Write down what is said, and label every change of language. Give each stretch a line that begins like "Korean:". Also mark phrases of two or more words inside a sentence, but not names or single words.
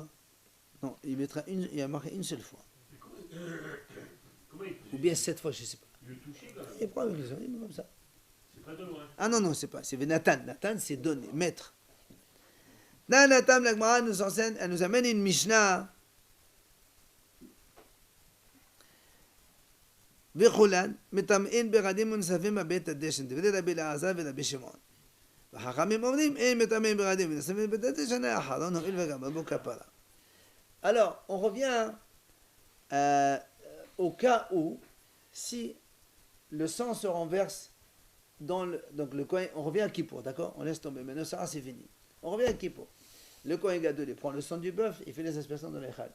French: Non, il a marqué une seule fois. Comment il Ou bien 7 fois, je ne sais pas. le toucher quand même? Il prend avec les oreilles, comme ça. C'est pas de loin. Ah non, c'est pas. C'est Nathan. Nathan, c'est donner, mettre. Dans Nathan, la Gemara nous enseigne, elle nous amène une Mishnah.
Hebrew: וכולן מטמאין בגדים ונשרפין בבית הדשן. דברי רבי אלעזר ורבי שמעון. והחכמים אומרים, אין מטמאים בeradim ונסבים בבית הדשן האחרון הואיל וגם בו כפרה.
French: Alors, on revient au cas où, si le sang se renverse donc le Kohen, on revient à Kippour, d'accord? On laisse tomber, maintenant ça c'est fini. On revient à Kippour. Le Kohen Gadol, il prend le sang du bœuf, il fait les aspersions dans l'échal.